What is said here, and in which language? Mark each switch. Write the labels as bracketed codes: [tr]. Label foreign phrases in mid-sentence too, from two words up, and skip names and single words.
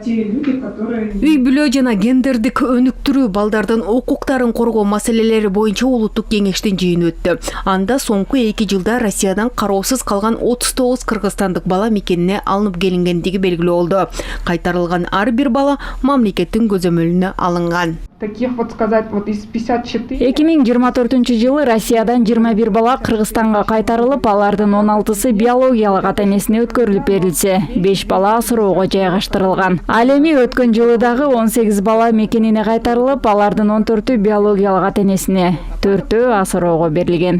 [ru] те люди, которые... [ky] Үй бүлө жана гендердик өнүктүрүү, балдардын укуктарын коргоо маселелери боюнча улуттук кеңештин жыйыны өттү. Анда соңку 2 жылда Россиядан кароосуз калган 39 кыргызстандык бала мекенине алынып келингендиги белгилүү болду. Кайтарылган ар бир бала мамлекеттин көзөмөлүнө алынган. [ru] Таких вот сказать, вот из 54... [ky] 2024 Россиядан 21 бала Кыргызстанга кайтарылып, алардын 16сы биологиялык ата-энесине өткөрүлүп берилсе, 5 бала асыроого жайгаштырылган. Ал эми өткөн жылы дагы 18 бала мекенине кайтарылып, алардын 14-ü биологиялык ата-энесине, 4-ü асыроого берилген.